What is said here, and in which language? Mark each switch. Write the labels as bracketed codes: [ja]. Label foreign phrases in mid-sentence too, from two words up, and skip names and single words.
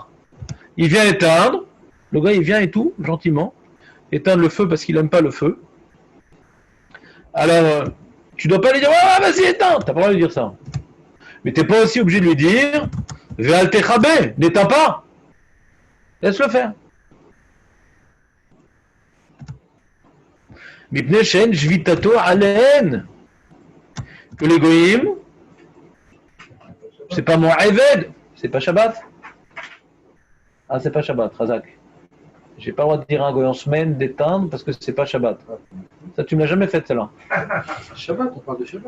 [fr] Il vient éteindre, le gars il vient et tout, gentiment, éteindre le feu parce qu'il n'aime pas le feu. Alors, tu ne dois pas lui dire, ah, vas-y, éteins, tu n'as pas le droit de lui dire ça. Mais tu n'es pas aussi obligé de lui dire, [he] ואל תכבה, [fr] n'éteins pas. Laisse-le faire. [he] מפני שאין שביתתו עליהן. [fr] Que les goyim, c'est pas mon Eved, c'est pas Shabbat. Ah, c'est pas Shabbat, Razak. J'ai pas le droit de dire à un goy en semaine d'éteindre parce que c'est pas Shabbat. Ça, tu me l'as jamais fait, celle-là. Shabbat, on parle de Shabbat.